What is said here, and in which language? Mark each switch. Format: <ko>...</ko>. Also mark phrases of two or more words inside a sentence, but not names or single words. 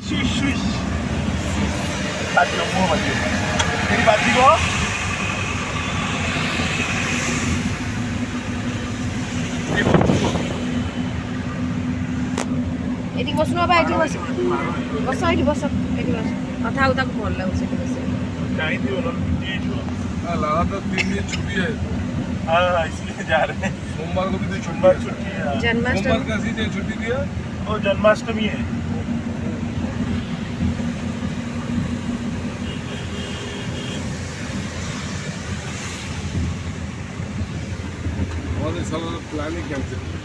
<hi>स्विश स्विश बाजियो मुँह बाजियो तेरी बाजियो</hi> <or>ଏଠି ବସୁନ ବାବା ଏଠି ବସ ବସ ଏଠି ବସ ଏଠି ବସ କଥା ଆଉ ତାକୁ ଭଲ ଲାଗୁଛି ଏଠି ବସ</or> <hi>चाहिए ना लगा तो 3 दिन छुट्टी है। हाँ इसलिए जा रहे हैं सोमवार को भी तो सोमवार छुट्टी है सोमवार जन्माष्टमी कैसी day छुट्टी दिया? और जन्माष्टमी है हमारे साल</hi> <en>planning cancel.</en>